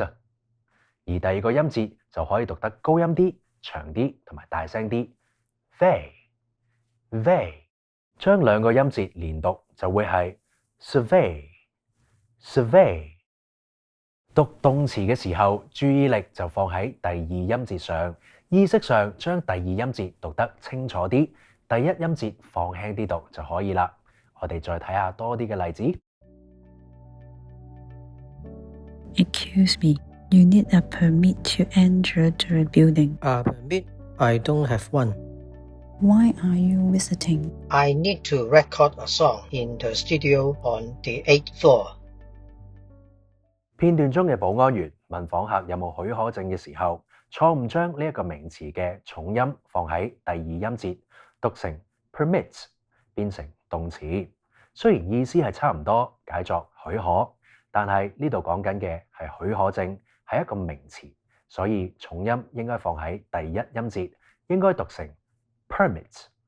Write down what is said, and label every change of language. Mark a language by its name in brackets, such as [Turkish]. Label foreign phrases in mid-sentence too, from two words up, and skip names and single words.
[Cantonese] 而第二個音節就可以讀得高音啲、長啲同埋大聲啲。they 將兩個音節連讀就會係 survey。讀動詞嘅時候，注意力就放喺第二音節上，意識上將第二音節讀得清楚啲，第一音節放輕啲讀就可以啦。我哋再睇下多啲嘅例子。 [English] Excuse me, you need a permit to enter the building. A permit? I don't have one. Why are you visiting? I need to record a song in the studio on the 8th floor. [Cantonese] 片段中嘅保安員問訪客有冇許可證嘅時候，錯誤將呢一個名詞嘅重音放喺第二音節，讀成 permit， 變成動詞。雖然意思係差唔多，解作許可，但係呢度講緊嘅係許可證，係一個名詞，所以重音應該放喺第一音節，應該讀成 permit。